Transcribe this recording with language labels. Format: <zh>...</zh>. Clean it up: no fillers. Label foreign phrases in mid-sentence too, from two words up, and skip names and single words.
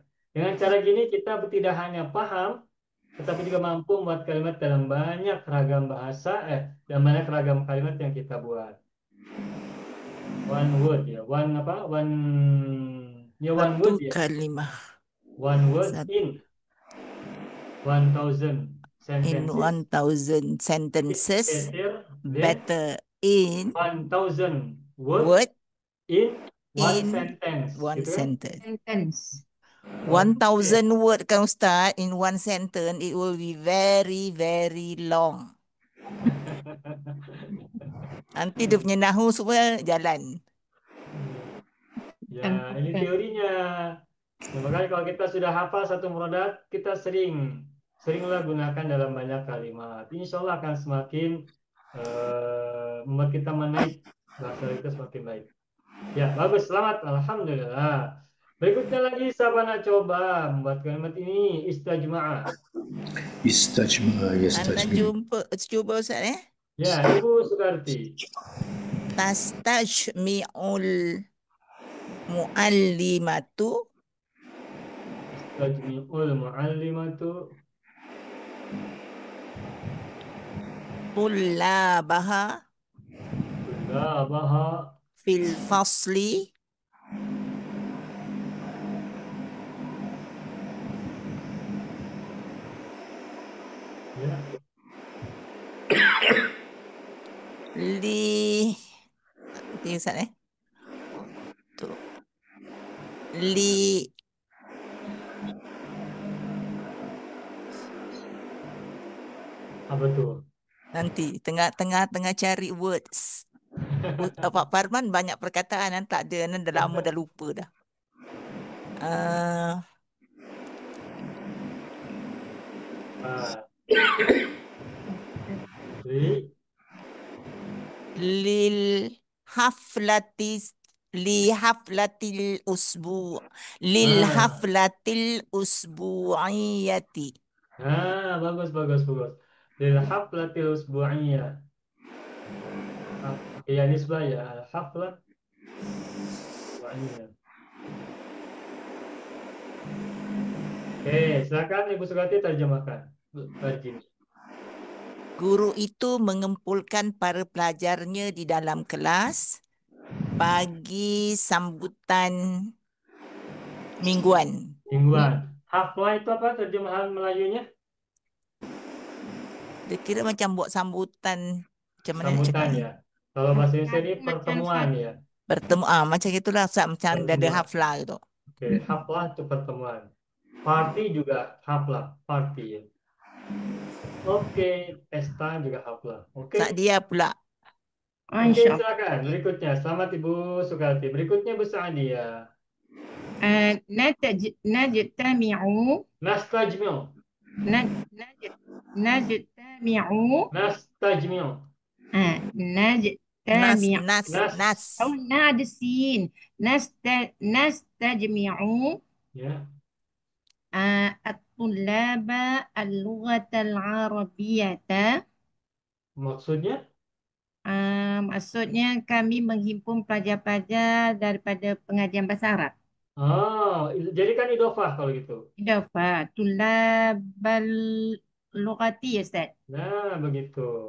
<id>Dengan cara gini kita tidak hanya paham, tetapi juga mampu membuat kalimat dalam banyak ragam bahasa, dan banyak ragam kalimat yang kita buat.</id> <en>One word ya, one</en> <id>Satu</id> <en>word ya.</en> <ms>kalimah.</ms> <en>One word</en> <id>Satu.</id> <en>in 1000 In sentences. 1000 sentences, better in 1000 words word in one in sentence. one</en> <id>Gitu kan?</id> <en>sentence. Sentence. 1000 word kan Ustaz, in one sentence, it will be very, very long.</en> <ms>Nanti dia punya nahu semua jalan.</ms> <id>Ya, ini teorinya. Nah, makanya kalau kita sudah hafal satu mufradat, kita seringlah gunakan dalam banyak kalimat. Insya Allah akan semakin membuat kita menaik bahasa kita semakin baik. Ya, bagus, selamat, alhamdulillah. Berikutnya lagi, siapa nak coba membuat kalimat ini istajma'a.</id> <ar>Istajma,</ar> <ms>Anda cuba Ustaz</ms> <id>Ya, Ibu Sukarti.</id> <ar>تستجمع المعلمة تجمع المعلمة طلابها tullabaha في الفصل ya.</ar> <ms>li nanti Ustaz tuh li</ms> <id>Apa tuh?</id> <ms>nanti tengah cari words. Pak Parman banyak perkataan yang tak ada, dah lama dah lupa dah. Ah, li</ms> <ar>للحفلة لي حفلة الأسبوع لل ah, haflatil usbu'iyati.</ar> <ms>bagus bagus bagus.</ms> <ar>للحفلة الأسبوعية. يا نسبة يا الحفلة أسبوعية.</ar> <id>Oke, silakan Ibu Sukati terjemahkan. Terjemah.</id> <ms>Guru itu mengumpulkan para pelajarnya di dalam kelas bagi sambutan mingguan. Mingguan. Haflah itu apa terjemahan Melayunya? Dia kira macam buat sambutan, macam mana nak Sambutan cakap ni? ya. Kalau bahasa Indonesia ini Macam pertemuan ya. Bertemu, macam itulah Ustaz, macam dah ada Pertemuan. haflah gitu.</ms> <id>Oke, haflah itu pertemuan. Party juga haflah, party ya. Oke, pesta juga haflah. Oke. Ustaz dia pula. Oke, InsyaAllah. silakan. Berikutnya, selamat Ibu Sukati. Berikutnya Bu Sa'adiyah.</id> <ar>Najtami'u Nastajmi'u. najtami'u Nastajmi'u. najtami'u Nas. أو نادسين نستجمع Ya. الطلاب اللغة العربية.</ar> <ms>Maksudnya? Maksudnya kami menghimpun pelajar-pelajar daripada pengajian bahasa Arab.</ms> <id>Oh, jadi kan idofah kalau gitu. Idafah</id> <ar>طلاب اللغة</ar> <id>ya Ustaz. Nah, begitu.</id>